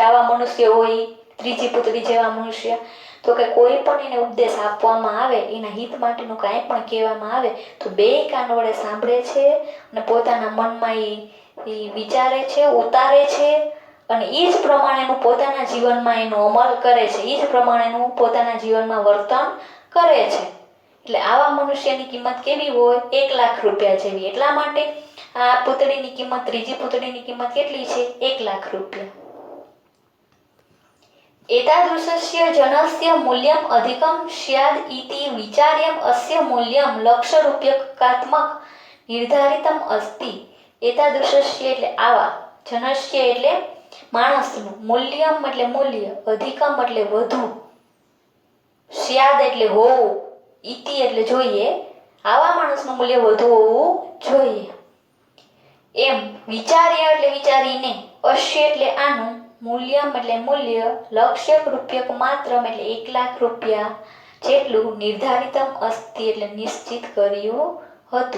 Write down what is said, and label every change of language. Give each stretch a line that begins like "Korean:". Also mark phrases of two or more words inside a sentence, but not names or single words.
Gujarati: આવા મનુષ્ય હોય, ત્રીજી પૂતળી જેવા મનુષ્ય, તો કે કોઈ પણ એને ઉપદેશ આપવામાં આવે, એના હિત માટેનું કાંઈ પણ કહેવામાં આવે તો બે કાન વડે સાંભળે છે અને પોતાના મનમાં એ વિચારે છે, ઉતારે છે અને એ જ પ્રમાણેનું પોતાના જીવનમાં એનો અમલ કરે છે, એ જ પ્રમાણેનું પોતાના જીવનમાં વર્તન કરે છે. એટલે આવા મનુષ્યની કિંમત કેવી હોય? 1 લાખ રૂપિયા જેવી. એટલા માટે આ પૂતળીની કિંમત, ત્રીજી પૂતળીની કિંમત કેટલી છે? 1 લાખ રૂપિયા.
Sanskrit: एतादृशस्य जनस्य मूल्यम् अधिकं स्याद् इति विचार्यम् अस्य मूल्यं लक्षरूप्यकात्मक निर्धारितम् अस्ति.
Gujarati: एतादृशस्य એટલે આવા, જનસ્ય એટલે માણસનું, મૂલ્યમ એટલે મૂલ્ય, અધિકમ એટલે વધુ, સ્યાદ એટલે હોવું, ઇતિ એટલે જોઈએ, આવા માણસનું મૂલ્ય વધુ હોવું જોઈએ. એમ વિચાર્ય એટલે વિચારીને, અશ્ય એટલે આનું, મૂલ્યમ એટલે મૂલ્ય, લક્ષ્યક રૂપિયક માત્ર એટલે 1 લાખ રૂપિયા જેટલું
Sanskrit: નિર્ધારિતમ અસ્તિ
Gujarati: એટલે નિશ્ચિત કર્યું હતું.